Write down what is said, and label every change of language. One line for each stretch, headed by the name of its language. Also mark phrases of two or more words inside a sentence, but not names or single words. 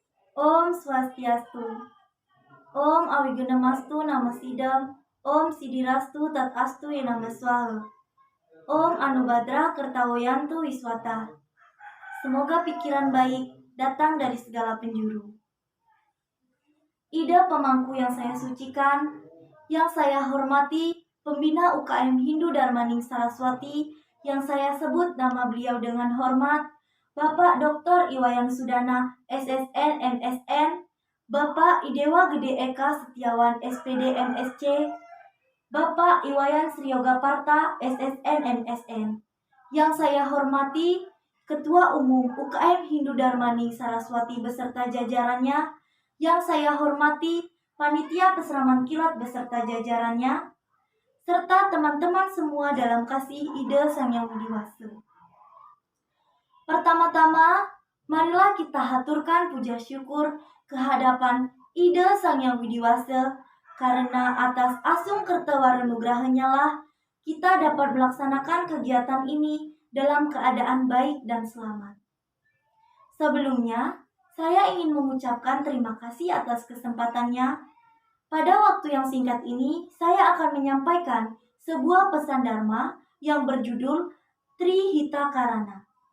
Sanskrit: Om Swastiastu. Om Awigunamastu Namasidam. Om Sidirastu Tatastu Yenama Swaha. Om Anubhadra Kertawoyantu Wiswata.
Indonesian: Semoga pikiran baik datang dari segala penjuru. Ida pemangku yang saya sucikan, yang saya hormati, pembina UKM Hindu Dharmaning Saraswati, yang saya sebut nama beliau dengan hormat, Bapak Dr. Iwayan Sudana, SSN, MSN, Bapak Idewa Gede Eka Setiawan, SPD, MSc, Bapak Iwayan Sriogaparta, SSN, MSN, yang saya hormati, Ketua Umum UKM Hindu Dharmaning Saraswati beserta jajarannya, yang saya hormati, Panitia Peseraman Kilat beserta jajarannya, serta teman-teman semua dalam kasih Ida Sang Yang Widi Wase. Pertama-tama, marilah kita haturkan puja syukur kehadapan Ida Sang Yang Widi Wase, karena atas asung kertawara nugrahanya lah kita dapat melaksanakan kegiatan ini dalam keadaan baik dan selamat. Sebelumnya, saya ingin mengucapkan terima kasih atas kesempatannya. Pada waktu yang singkat ini, saya akan menyampaikan sebuah pesan Dharma yang berjudul Trihita Karana.